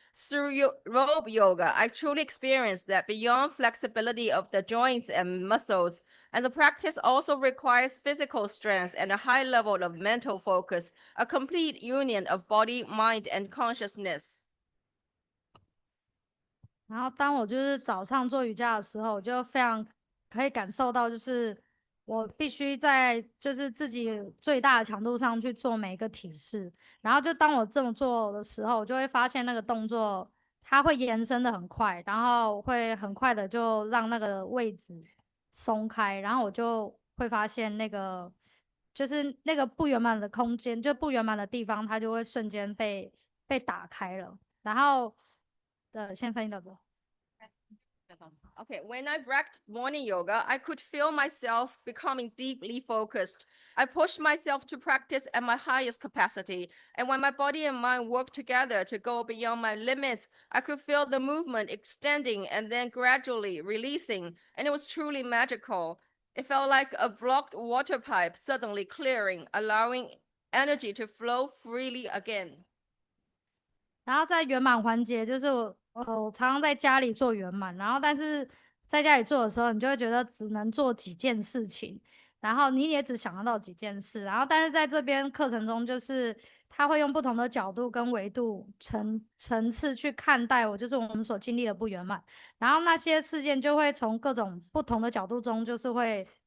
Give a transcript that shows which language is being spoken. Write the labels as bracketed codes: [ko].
[en] Through rope yoga, I truly experienced that beyond flexibility of the joints and muscles, and the practice also requires physical strength and a high level of mental focus, a complete union of body, mind, and consciousness. [zh] 然后当我就是早上做瑜伽的时候，我就非常可以感受到，就是我必须在就是自己最大的强度上去做每一个体式。然后就当我这么做的时候，我就会发现那个动作它会延伸的很快，然后会很快的就让那个位置松开，然后我就会发现那个就是那个不圆满的空间，就不圆满的地方，它就会瞬间被打开了。然后先翻译到这。 [en] Okay, when I practiced morning yoga, I could feel myself becoming deeply focused. I pushed myself to practice at my highest capacity. And when my body and mind worked together to go beyond my limits, I could feel the movement extending and then gradually releasing. And it was truly magical. It felt like a blocked water pipe suddenly clearing, allowing energy to flow freely again. [zh] 然后在圆满环节，就是我常常在家里做圆满，然后但是在家里做的时候，你就会觉得只能做几件事情，然后你也只想得到几件事，然后但是在这边课程中，就是他会用不同的角度跟维度层次去看待我，就是我们所经历的不圆满，然后那些事件就会从各种不同的角度中，就是会